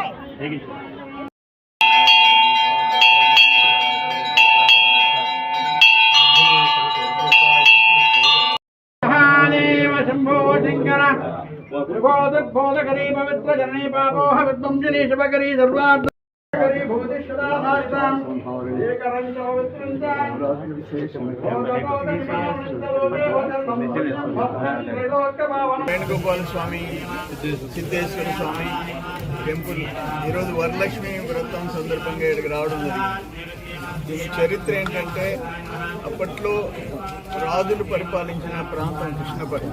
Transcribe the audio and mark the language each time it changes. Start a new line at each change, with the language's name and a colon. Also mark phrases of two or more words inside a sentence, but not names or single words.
Sanskrit: बोधकरी पवित्र जननी पापोह विद्वंसिनी शुभकरी सर्वार्थकरी भूतिष्ठदाधारितां एकरञ्च पवित्रञ्चां
Telugu: వేణుగోపాల స్వామి సిద్ధేశ్వర స్వామి టెంపుల్ ఈరోజు వరలక్ష్మి వ్రతం సందర్భంగా ఇక్కడికి రావడం జరిగింది. దీని చరిత్ర ఏంటంటే అప్పట్లో రాజులు పరిపాలించిన ప్రాంతం కృష్ణపట్నం.